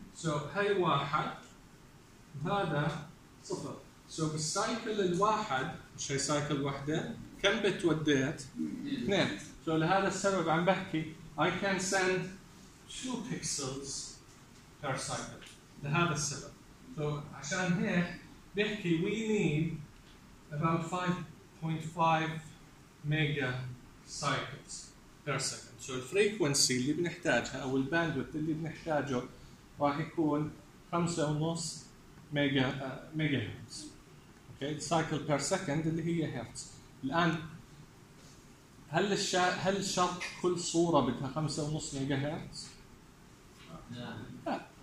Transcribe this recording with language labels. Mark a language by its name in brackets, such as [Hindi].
[Arabic] سو هاي واحد هذا صفر. سو بالسايكل الواحد، مش هي سايكل واحدة، كم بتوديت؟ اثنين. سو لهذا السبب عم بحكي [English] I can send 2 pixels per cycle [Arabic] لهذا السبب. سو عشان هيك بحكي [English] we need about 5.5 mega cycles per second. [Arabic] سو الفريكونسي اللي بنحتاجها أو الباندويث اللي بنحتاجه راح يكون 5.5 ميجا هرتز. اوكي سايكل بير سكند اللي هي هرتز. الان هل شرط كل صوره بدها 5.5 ميجا هرتز؟ لا.